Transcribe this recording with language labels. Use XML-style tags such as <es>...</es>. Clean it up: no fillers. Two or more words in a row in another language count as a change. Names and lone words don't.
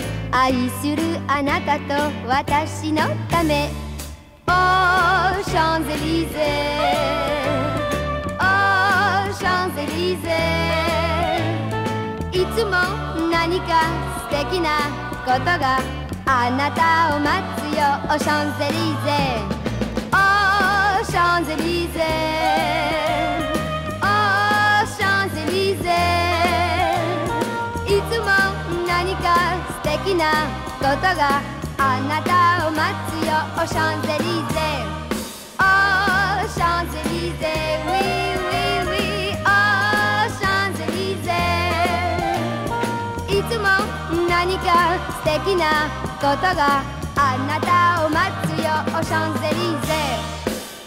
<ja>愛するあなたと私のため。</ja> <fr>Aux Champs-Élysées, aux Champs-Élysées</fr> <ja>いつも何か素敵なことがあなたを待つよ。</ja> <fr>Aux Champs-Élysées, aux Champs-Élysées, aux Champs-Élysées</fr> <ja>いつも何か素敵なことがあなたを待つよ。</ja> <fr>Aux Champs-Élysées, aux Champs-Élysées, oui, oui, oui, aux Champs-Élysées</fr> <ja>いつも何か素敵なことがあなたを待つよ。</ja> <fr>Aux Champs-Élysées</fr>